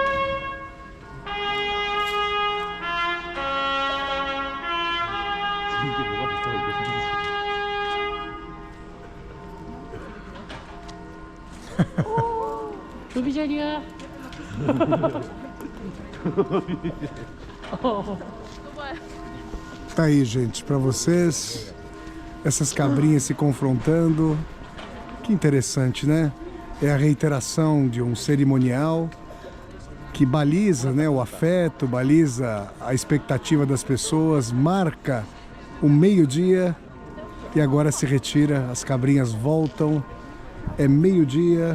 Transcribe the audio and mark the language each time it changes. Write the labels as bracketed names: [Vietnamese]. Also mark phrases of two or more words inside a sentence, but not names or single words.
[Korean] 이게 뭐가 비싸 이게 조비 자리야. 또 봐요. [Portuguese] Tá aí, gente, para vocês, essas cabrinhas se confrontando. Que interessante, né? É a reiteração de um cerimonial que baliza, né, o afeto, baliza a expectativa das pessoas, marca o meio-dia e agora se retira, as cabrinhas voltam, é meio-dia.